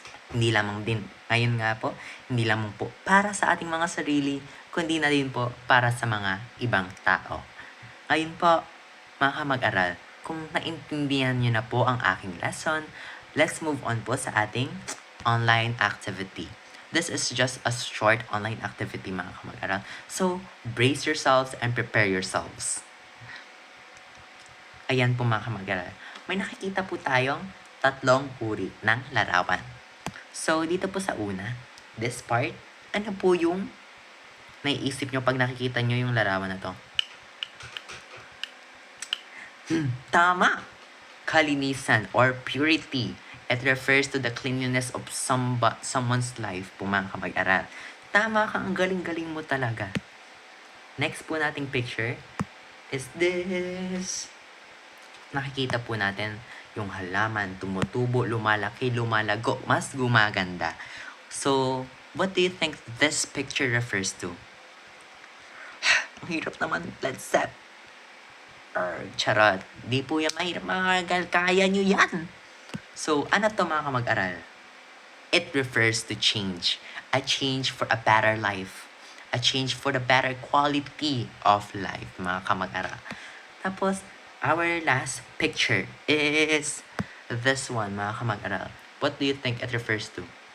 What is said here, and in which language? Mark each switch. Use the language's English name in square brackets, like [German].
[Filipino] Hindi lamang din, ngayon nga po, hindi lamang po para sa ating mga sarili, kundi na din po para sa mga ibang tao. Ngayon po, mga kamag-aral, kung naintindihan niyo na po ang aking lesson, [English] let's move on [Filipino] po sa ating online activity. [English] This is just a short online activity, [Filipino] mga kamag-aral. [English] So, brace yourselves and prepare yourselves. [Filipino] Ayan po, mga kamag-aral. May nakikita po tayong 3 uri ng larawan. So, dito po sa una, [English] this part, [Filipino] ano po yung naiisip nyo pag nakikita nyo yung larawan na to? Tama! Kalinisan or purity. [English] It refers to the cleanliness of someone's life [Filipino] po, mga kamag-aral. Tama ka, ang galing-galing mo talaga. Next po nating picture is this. Nakikita po natin yung halaman, tumutubo, lumalaki, lumalago, mas gumaganda. [English] So, what do you think this picture refers to? [Filipino] Ang hirap naman, let's set. Charot. Di po yan mahirap, mga kaya nyo yan. [English] So, [Filipino] ano to, mga kamag-aral? [English] It refers to change. A change for a better life. A change for the better quality of life, [Filipino] mga kamag-aral. [English] Tapos, our last picture is this one, [Filipino] mga kamag-aral. [English] What do you think it refers to?